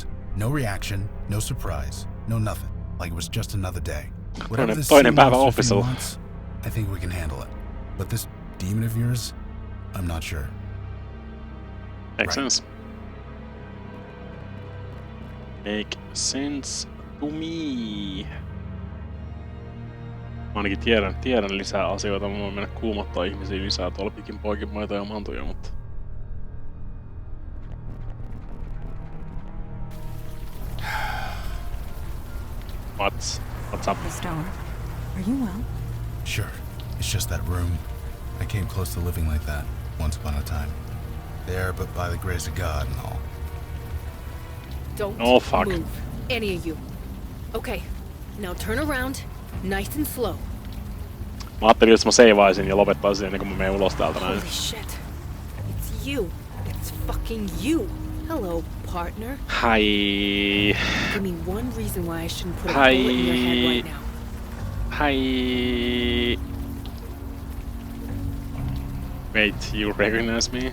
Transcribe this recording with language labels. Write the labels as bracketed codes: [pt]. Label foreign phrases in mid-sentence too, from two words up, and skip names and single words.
[en] No reaction, no surprise, no nothing. Like it was just another day. Whatever this sea monster thing wants, I think we can handle it. But this demon of yours, I'm not sure. Makes sense. Make sense to me. [fi] Mä ainakin tiedän lisää asioita. Mä voin mennä kuumottaa ihmisiä lisää tuolla pikin poikin maita ja mantuja, mutta... [en] What's up? The stone. Are you well? Sure. It's just that room. I came close to living like that once upon a time. There, but by the grace of God and all. Don't move, any of you. Okay, now turn around, nice and slow. [fi] Mä ajattelin, että mä seivaisin ja lopettaisin ennen kuin mä menen ulos täältä näin. [en] Holy shit. It's you. It's fucking you. Hello, partner. Hi. Give me one reason why I shouldn't put a bullet in your head right now. Hi. Wait, you recognize me?